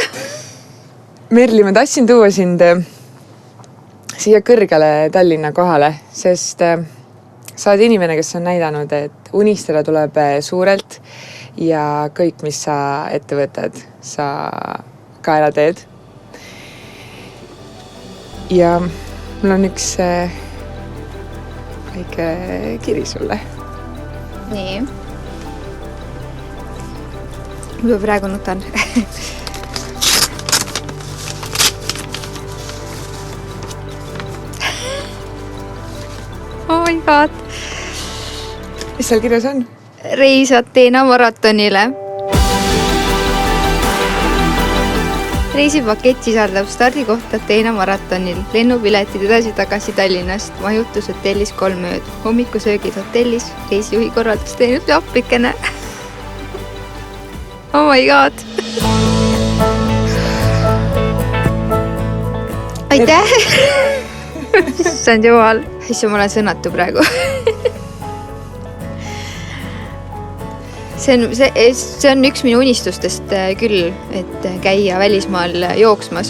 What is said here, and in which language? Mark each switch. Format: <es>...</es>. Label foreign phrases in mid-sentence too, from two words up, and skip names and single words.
<et>Merli, ma tahtsin tuua sind siia kõrgele Tallinna kohale, sest sa oled inimene, kes on näidanud, et unistada tuleb suurelt ja kõik, mis sa ette võtad, sa ka ära teed. Ja mul on üks väike kiri sulle. Nii. Ma praegu nutan.</et> <en>Oh my god.</en> <et>Mis seal kirjas on? Reis Ateena maratonile. Reisipakett sisaldab stardikoht Ateena maratonil, lennupiletid edasi-tagasi Tallinnast, majutus hotellis 3 ööd, hommikusöögid hotellis, reisijuhi korraldus teinud appikene.</et> <en>Oh my god.</en> <et>Aitäh! Issand jumal. Issand, ma olen sõnatu praegu. See on üks minu unistustest küll, et käia välismaal jooksmas.</et>